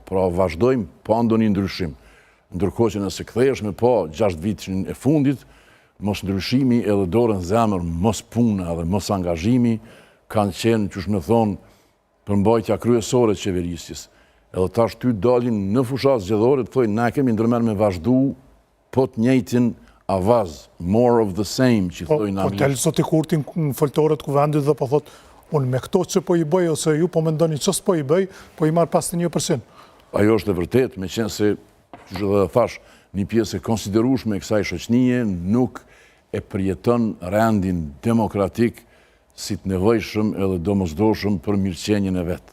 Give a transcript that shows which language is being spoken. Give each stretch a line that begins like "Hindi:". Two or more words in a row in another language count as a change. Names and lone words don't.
Albanian: Pra, vazhdojmë pa ndonjë ndryshim. Ndërkohë që nëse kthehesh me pa 6 vitin e fundit, mos ndryshimi edhe dorën zemër, mos puna dhe mos angazhimi kanë qenë, që shme thonë, përmbajtja kryesore të qeverisjes. Edhe tash ty dalin në fushat zgjedhore të thojnë, na kemi ndërmer me vazhdu po të njëjtin avaz,
English: more of the same,
Albanian: që thojnë anglisht. Po tel Zoti Kurti në foltorët kuvendit dhe po thot, unë me këto që po i bëj, ose ju po mendoni që s'po i bëj, po i marr 51%. Ajo është e vërtet, me qenë se, që dhe thash, një pjesë e konsiderueshme e kësaj shoqënie nuk e përjeton rendin demokratik si të nevojshëm edhe domosdoshëm për mirëqenjen e vet.